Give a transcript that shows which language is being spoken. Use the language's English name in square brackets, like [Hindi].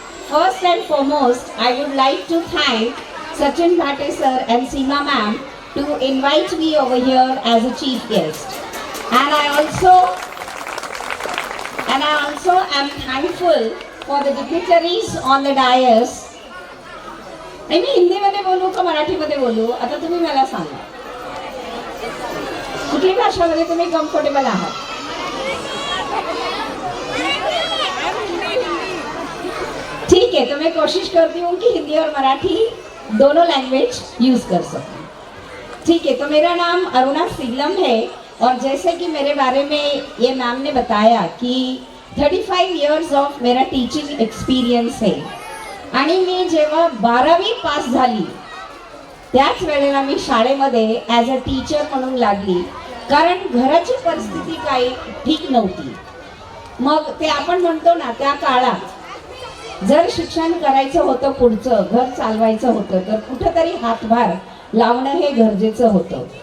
[English] First and foremost, I would like to thank Sachin Bhate sir and Seema ma'am to invite me over here as a chief guest. And I also am thankful for the dignitaries on the dais. [Marathi] मी हिंदीमध्ये बोलू का मराठीमध्ये बोलू आता तुम्ही मला सांगा. कुठली भाषामध्ये तुम्ही कम्फर्टेबल आहात? [Hindi] ठीक है, तो मैं कोशिश करती हूँ कि हिंदी और मराठी दोनों लैंग्वेज यूज कर सकूँ. ठीक है, तो मेरा नाम अरुणा सिगलम है और जैसे कि मेरे बारे में ये मैम ने बताया कि 35 [English] years of [Hindi] मेरा टीचिंग एक्सपिरियन्स है. [Marathi] आणि मी जेव्हा 12वी पास झाली त्याच वेळेला मी शाळेमध्ये [English] as a teacher [Marathi] म्हणून लागली, कारण घराची परिस्थिती काही ठीक नव्हती. मग ते आपण म्हणतो ना, त्या काळात जर शिक्षण करायचं होतं, पुढचं घर चालवायचं होतं, तर कुठेतरी हातभार लावणं हे गरजेचं होतं.